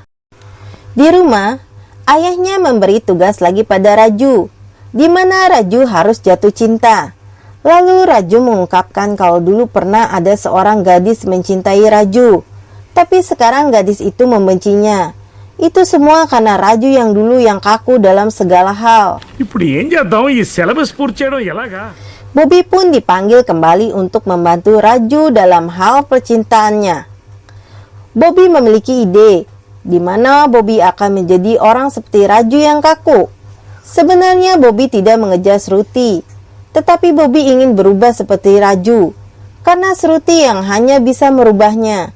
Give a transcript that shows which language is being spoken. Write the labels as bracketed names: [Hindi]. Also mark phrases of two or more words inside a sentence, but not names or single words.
[Indonesian] Di rumah, ayahnya memberi tugas lagi pada Raju, di mana Raju harus jatuh cinta. Lalu Raju mengungkapkan kalau dulu pernah ada seorang gadis mencintai Raju, tapi sekarang gadis itu membencinya. Itu semua karena Raju yang dulu yang kaku dalam segala hal. [Telugu] ఇప్పుడు ఏం చేద్దాం ఈ సిలబస్ పూర్తి చేయడం ఎలాగా [Indonesian] Bobby pun dipanggil kembali untuk membantu Raju dalam hal percintaannya. Bobby memiliki ide, di mana Bobby akan menjadi orang seperti Raju yang kaku. Sebenarnya Bobby tidak mengejar Shruti, tetapi Bobby ingin berubah seperti Raju, karena Shruti yang hanya bisa merubahnya.